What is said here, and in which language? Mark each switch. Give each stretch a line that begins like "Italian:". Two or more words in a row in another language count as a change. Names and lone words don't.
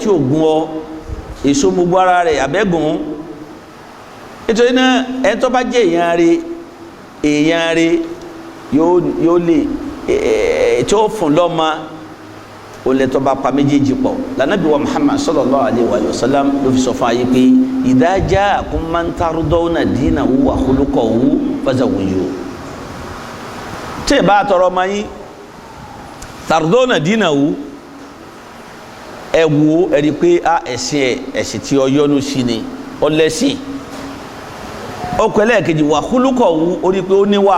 Yoruba: tí ò gún ọ èso gbogbo ara rẹ̀ abẹ́gùn nítorí náà ẹ tó bá jẹ́ èèyàn rẹ̀ yóò lè tí ó fún lọ́mọ ó lè tó bá pa méjèèjì pọ̀ lànàbí wa Muhammad
Arabic: صلى الله عليه وسلم
Yoruba: ló fi sọ fún ayé pé
Arabic: إذا جاءكم من ترضون دينه وخلقه فزوجوه
Yoruba: tí ì bá tọrọ ọmọ yín
Arabic: ترضون دينه
Yoruba: ẹ wo ẹ rí i pé ẹ̀sìn tí ọ yọ́nú sí ni ọ lẹ́sìn ọkọ̀ ẹlẹ́ẹ̀kejì
Arabic: وخلقه
Yoruba: ó rí i pé ó níwà